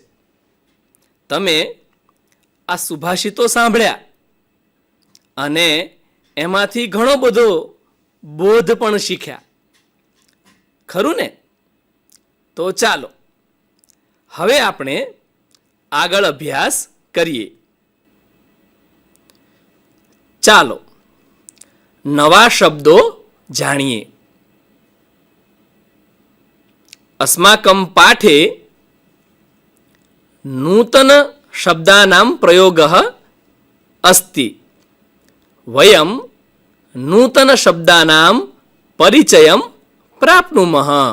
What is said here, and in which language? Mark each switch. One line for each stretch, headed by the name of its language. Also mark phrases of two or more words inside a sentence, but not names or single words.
Gujarati: તમે આ સુભાષિતો સાંભળ્યા અને એમાંથી ઘણો બધો બોધ પણ શીખ્યા, ખરું ને? તો ચાલો હવે આપણે આગળ અભ્યાસ કરીએ. ચાલો નવા શબ્દો જાણીએ.
Sanskrit: अस्माकं पाठे नूतन शब्दानां प्रयोगः अस्ति. वयं नूतन शब्दानां परिचयं प्राप्नुमः.